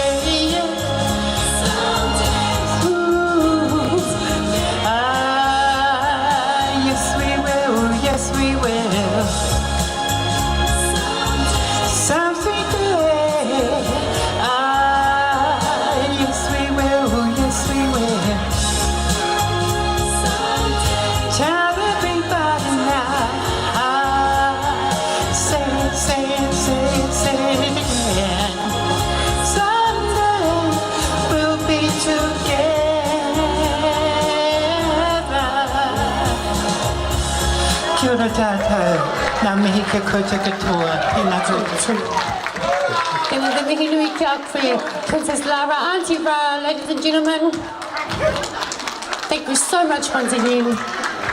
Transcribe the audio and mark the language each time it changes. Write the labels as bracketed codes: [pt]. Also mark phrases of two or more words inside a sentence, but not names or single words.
[en] ooh, yes we will, something good, yes we will, tell everybody now, say it again. Someday we'll be together. [mi] Kia ora tātou, ngā mihi kia koutou katoa, tēnā koutou. [en] And the [mi] mihi nui ki a koe, Princess Lara, Auntie Ra, [en] ladies and gentlemen. Thank you so much once again.